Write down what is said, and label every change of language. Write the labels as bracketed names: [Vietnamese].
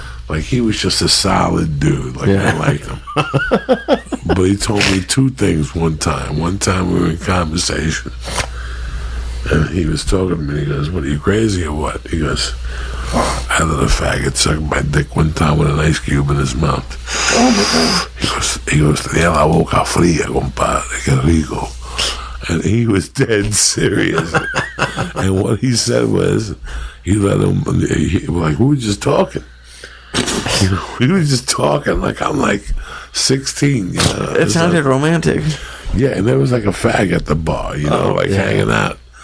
[English] Like, he was just a solid dude. Like, I liked him. But he told me 2 things one time. One time we were in conversation, and he was talking to me. He goes, "What, are you crazy or what?" He goes, "I let a faggot suck my dick one time with an ice cube in his mouth." He goes, [Spanish] "Tenía la boca fría, compadre, qué rico." [English] And he was dead serious. And what he said was, he let him, like, we were just talking. We were just talking, like I'm like 16, you know. It sounded romantic. Yeah, and there was like a fag at the bar, you know, hanging out.